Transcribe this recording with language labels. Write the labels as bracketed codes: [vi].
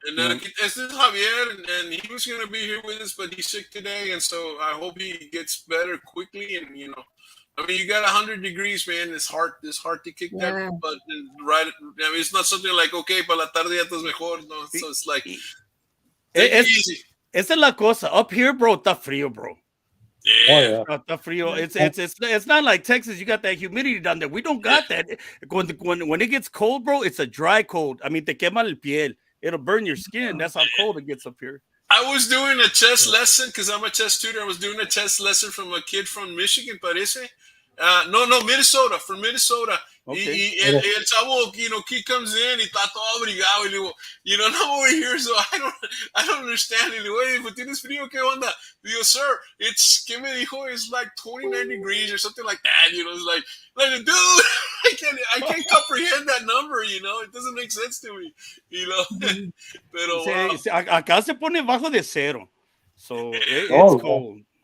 [en] And this is Javier, and he was going to be here with us, but he's sick today, and so I hope he gets better quickly. And you got 100 degrees, man. It's hard to kick that, but it's not something like [es] para la tarde ya estás mejor. [en] No, so it's like take it easy. [es] Esa es la cosa. [en] Up here, bro, [es] está frío, bro. [en] Yeah. [es] Está frío. [en] It's not like Texas. You got that humidity down there. We don't got that. When it gets cold, bro, it's a dry cold. I mean, [es] te quema el piel. [en] It'll burn your skin. That's how cold it gets up here. I was doing a chess lesson because I'm a chess tutor. I was doing a chess lesson from a kid from Michigan, parece. No, Minnesota, from Minnesota. Okay. [es] Y el chavo, [en] he comes in, [es] y está todo abrigado, y le digo, [en] I'm over here, so I don't understand. [es] Y le digo, oye, pues tienes frío, ¿qué onda? Y digo, sir, ¿qué me dijo? [en] It's like 29 degrees or something like that, it's like, dude, I can't comprehend that number, it doesn't make sense to me, Pero, wow. [es] Acá se pone bajo de cero, [en] so it's cold.